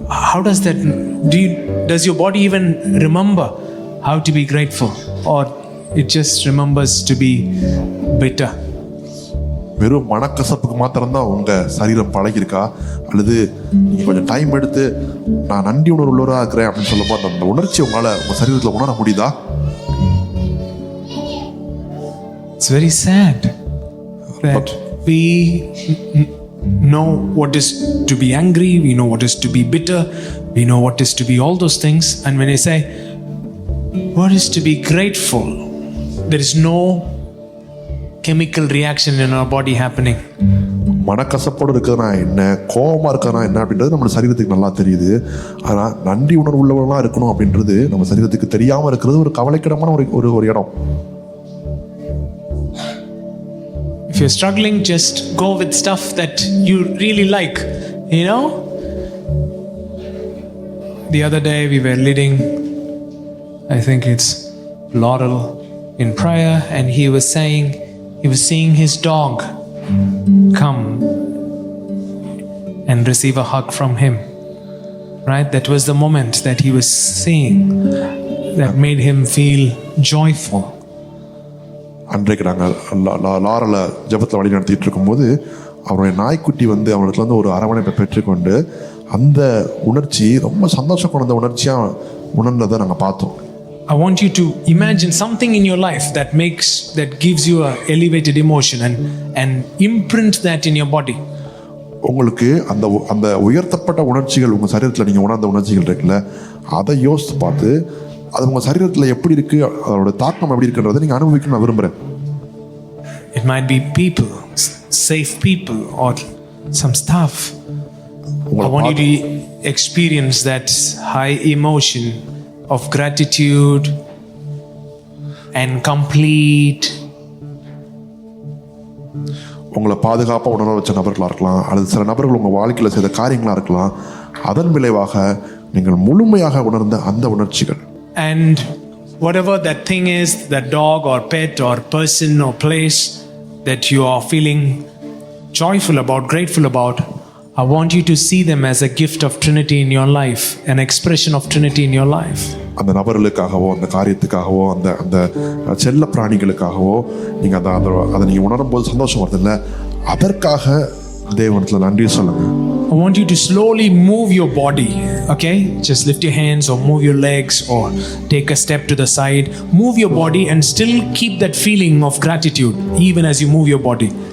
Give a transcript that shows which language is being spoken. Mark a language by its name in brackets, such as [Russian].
[English] How does that does your body even remember how to be grateful, or it just remembers to be bitter? [Tamil] வெறும் மனக்கசப்புக்கு மாத்திரம்தான் உங்க சரீரம் பழகிருக்கா, அல்லது நீங்க கொஞ்சம் டைம் எடுத்து நான் நன்றி உணர்வு உள்ளவராக இருக்கிறேன் அப்படின்னு சொல்லும்போது அந்த உணர்ச்சி உங்களால உங்க சரீரத்துல உணர முடியுதா? [English] It's very sad that we know what is to be angry, we know what is to be bitter, we know what is to be all those things, and when I say what is to be grateful, there is no chemical reaction in our body happening. [Tamil] மனக்கசப்போடு இருக்கிறதுனா என்ன, கோபமா இருக்கிறதுனா என்ன அப்படின்றது நம்ம சரீரத்துக்கு நல்லா தெரியுது. ஆனா நன்றி உணர்வு உள்ளவர்களா இருக்கணும் அப்படின்றது நம்ம சரீரத்துக்கு தெரியாம இருக்கிறது ஒரு கவலைக்கிடமான ஒரு இடம். [English] If you're struggling, just go with stuff that you really like, you know. The other day we were leading, I think it's Laurel, in prayer, and he was seeing his dog come and receive a hug from him, right? That was the moment that he was seeing that made him feel joyful. [Tamil] அன்றைக்கு நாங்கள் லாரலை ஜபத்தில் வழி நடத்திட்டு இருக்கும்போது அவருடைய நாய்க்குட்டி வந்து அவனுக்கு வந்து ஒரு அரவணைப்பை பெற்றுக்கொண்டு அந்த உணர்ச்சி ரொம்ப சந்தோஷம் கொண்ட உணர்ச்சியா உணர்ந்ததை நாங்கள் பார்த்தோம். [English] I want you to imagine something in your life that gives you a elevated emotion and imprint that in your body. [Tamil] உங்களுக்கு அந்த உயர்த்தப்பட்ட உணர்ச்சிகள் உங்க சரீரத்தில் நீங்க உணர்ந்த உணர்ச்சிகள் இருக்குல்ல, அதை யோசித்து பார்த்து அது உங்க சரீரத்தில் எப்படி இருக்கு, அதோட தாக்கம் எப்படி இருக்குன்றதை நீங்க அனுபவிக்க நான் விரும்புறேன். [English] It might be people, safe people, or some stuff. I want you to experience that high emotion of gratitude and complete. [Tamil] உங்களை பாதுகாப்பாக உணர வச்ச நபர்களாக இருக்கலாம், அல்லது சில நபர்கள் உங்கள் வாழ்க்கையில் செய்த காரியங்களாக இருக்கலாம். அதன் விளைவாக நீங்கள் முழுமையாக உணர்ந்த அந்த உணர்ச்சிகள். [English] And whatever that thing is, that dog or pet or person or place that you are feeling joyful about, grateful about, I want you to see them as a gift of Trinity in your life, an expression of Trinity in your life. [Tamil] அந்த நபர்களுக்காகவோ அந்த காரியத்துக்காகவோ அந்த செல்ல பிராணிகளுக்காகவோ நீங்கள் அதை நீங்கள் உணரும் போது சந்தோஷம் வருது இல்லை, அதற்காக தேவனத்தில் நன்றி சொல்லுங்க. [English] I want you to slowly move your body, okay? Just lift your hands or move your legs or take a step to the side. Move your body and still keep that feeling of gratitude even as you move your body.